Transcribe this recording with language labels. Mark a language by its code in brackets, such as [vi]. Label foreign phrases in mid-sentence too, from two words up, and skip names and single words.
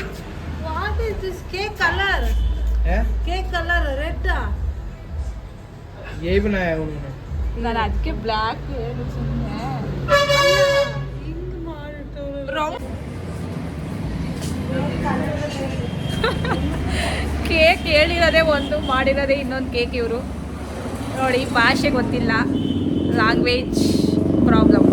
[en] What is this cake colour? Cake colour red. [hi] यही बनाया उन्होंने. [kn] ನಾನು ಅದಕ್ಕೆ ಬ್ಲ್ಯಾಕ್ ಏನು ಸುಮ್ಮನೆ ಕೇಕ್ ಹೇಳಿರೋದೇ ಒಂದು, ಮಾಡಿರೋದೇ ಇನ್ನೊಂದು ಕೇಕ್. ಇವರು ನೋಡಿ, ಭಾಷೆ ಗೊತ್ತಿಲ್ಲ, [en] language problem.